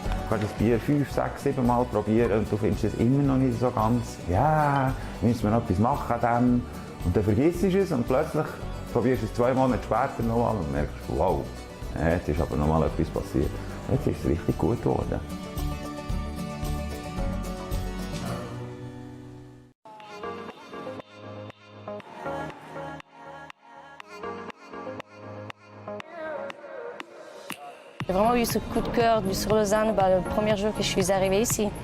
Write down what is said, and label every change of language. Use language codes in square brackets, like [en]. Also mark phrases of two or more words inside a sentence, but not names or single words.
[de] kannst das Bier 5, 6, 7 Mal probieren und du findest es immer noch nicht so ganz, ja, müssen wir noch etwas machen an dem. Und dann vergisst du es und plötzlich probierst du es 2 Monate später nochmal und merkst, wow, jetzt ist aber nochmal etwas passiert. Jetzt ist es richtig gut geworden. [fr] J'ai vraiment eu ce coup de cœur sur Lausanne le premier jour que je suis arrivée ici.